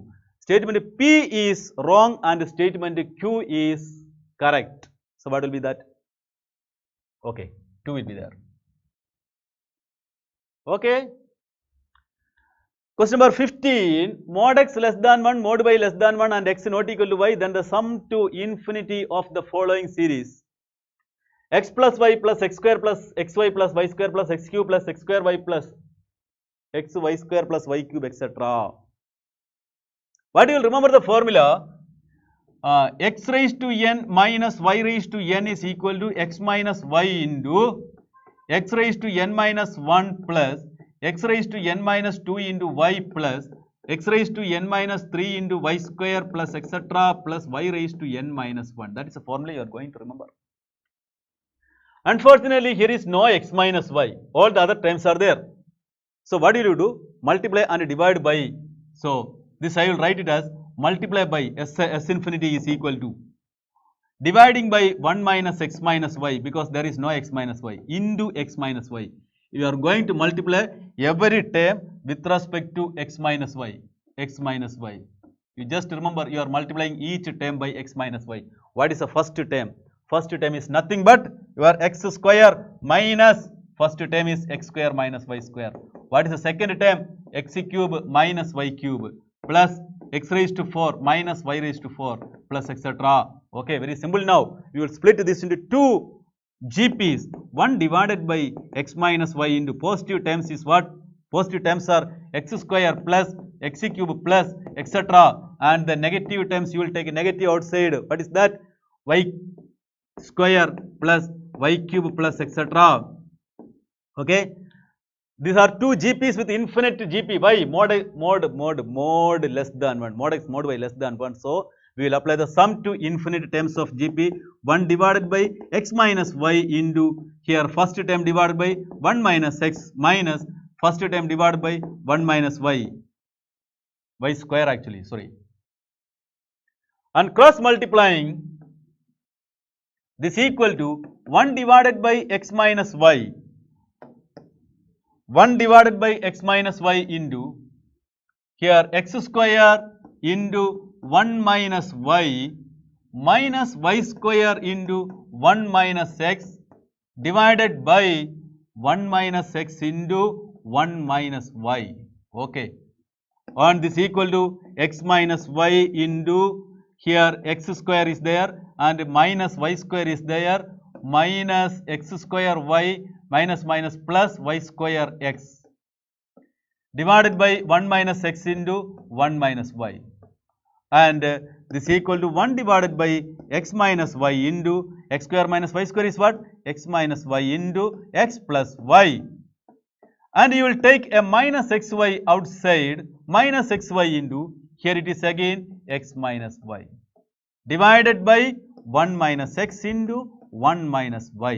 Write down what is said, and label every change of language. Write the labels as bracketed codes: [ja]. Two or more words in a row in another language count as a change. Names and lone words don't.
[en] Statement P is wrong and statement Q is correct. So what will be that? Okay, 2 will be there. Okay. Question number 15, mod x less than 1, mod y less than 1 and x not equal to y, then the sum to infinity of the following series. X plus y plus x square plus xy plus y square plus x cube plus x square y plus xy square plus y cube, etc. What you will remember the formula? X raised to n minus y raised to n is equal to x minus y into x raised to n minus 1 plus x raised to n minus 2 into y plus x raised to n minus 3 into y square plus etc. plus y raised to n minus 1. That is a formula you are going to remember. Unfortunately, here is no x minus y. All the other terms are there. So what will you do? Multiply and divide by. So this I will write it as multiply by s infinity is equal to dividing by 1 minus x minus y, because there is no x minus y, into x minus y. You are going to multiply every term with respect to x minus y, x minus y. You just remember you are multiplying each term by x minus y. What is the first term? First term is nothing but your x square minus first term is x square minus y square. What is the second term? X cube minus y cube plus x raised to 4 minus y raised to 4 plus etc. Okay, very simple now. We will split this into two GPs. One divided by x minus y into positive terms is what? Positive terms are x square plus x cube plus etc. And the negative terms you will take a negative outside. What is that? Y square plus y cube plus etc. Okay. These are two GPs with infinite GP. Why? Mod less than 1. Mod x, mod y less than 1. So we will apply the sum to infinite terms of GP. 1 divided by x minus y into here first term divided by 1 minus x minus first term divided by 1 minus y. Y square actually, sorry. And cross multiplying this equal to 1 divided by x minus y. 1 divided by x minus y into here x square into 1 minus y minus y square into 1 minus x divided by 1 minus x into 1 minus y. Okay. And this equal to x minus y into here x square is there and minus y square is there minus x square y minus minus plus y square x divided by 1 minus x into 1 minus y, and this equal to 1 divided by x minus y into x square minus y square is what? X minus y into x plus y, and you will take a minus xy outside, minus xy into here it is again x minus y divided by 1 minus x into 1 minus y.